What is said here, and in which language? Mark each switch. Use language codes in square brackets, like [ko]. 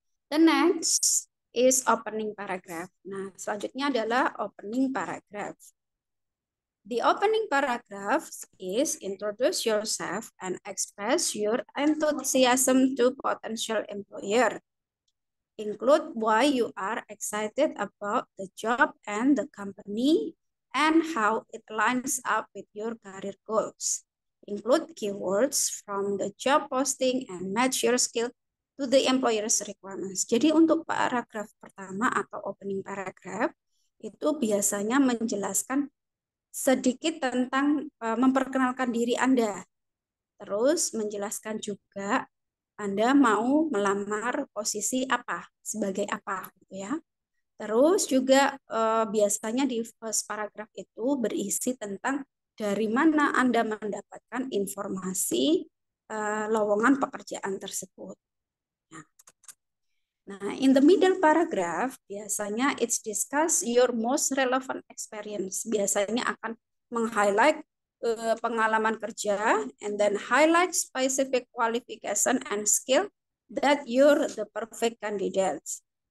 [en] The next is opening paragraph. [id] Nah, selanjutnya adalah opening paragraph. [en] The opening paragraph is introduce yourself and express your enthusiasm to potential employer. Include why you are excited about the job and the company and how it lines up with your career goals. Include keywords from the job posting and match your skill to the employer's requirements. [id] Jadi untuk paragraf pertama atau opening paragraph itu biasanya menjelaskan sedikit tentang memperkenalkan diri Anda. Terus menjelaskan juga Anda mau melamar posisi apa, sebagai apa gitu ya. Terus juga biasanya di first paragraph itu berisi tentang dari mana Anda mendapatkan informasi lowongan pekerjaan tersebut. [en] Nah, in the middle paragraph, [id] biasanya [en] it's discuss your most relevant experience. [id] Biasanya akan meng-highlight pengalaman kerja [en] and then highlight specific qualification and skill that you're the perfect candidates.